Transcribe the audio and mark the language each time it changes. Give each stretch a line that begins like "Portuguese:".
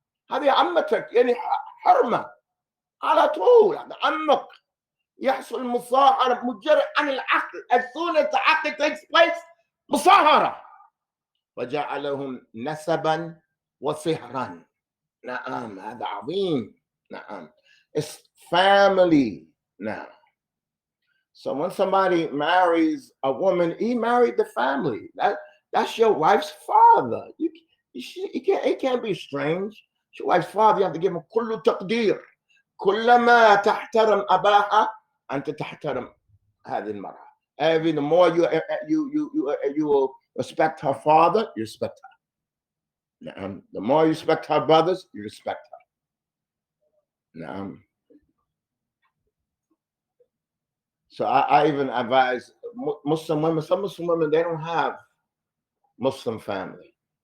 Arabic: هذه عمتك يعني حرمة على طول. عمك يحصل مصاحرة مجرد عن العقد.
English: As soon as the act takes place,
Arabic: مصاحرة. وجعلهم نسبا وصهرا. نعم هذا عظيم. نعم.
English: It's family now. So when somebody marries a woman, he married the family. That's your wife's father. It can't be strange. It's your wife's father. You have to give him
Arabic: كل تقدير. كلما تحترم أباها أنت تحترم هذه المرأة.
English: The more you will respect her father, you respect her. The more you respect her brothers, you respect her. So I even advise Muslim women. Some Muslim women, they don't have Muslim family.